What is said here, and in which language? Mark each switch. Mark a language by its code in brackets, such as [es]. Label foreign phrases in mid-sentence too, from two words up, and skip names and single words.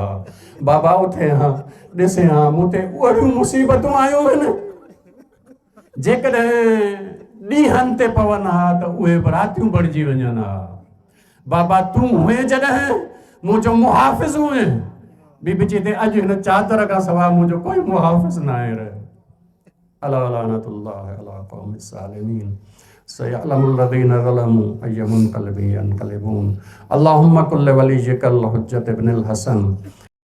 [sd] बाबा उथे हां, ॾिसे हां, मूं ते उहे बि मुसीबतूं आयूं आहिनि जेकॾहिं ॾींहंनि ते पवनि हा त उहे बि रातियूं बणिजी वञनि हा। बाबा तूं हुए जॾहिं मुंहिंजो मुहाफ़िज़ हुए। बीबी चई ते अॼु हिन चादर खां सवाइ मुंहिंजो कोई मुहाफ़िज़ न आहे रहियो। [ar] ألا لعنة الله على القوم الظالمين سيعلم الذين ظلموا أي منقلب ينقلبون. اللهم كن لوليك الحجة ابن الحسن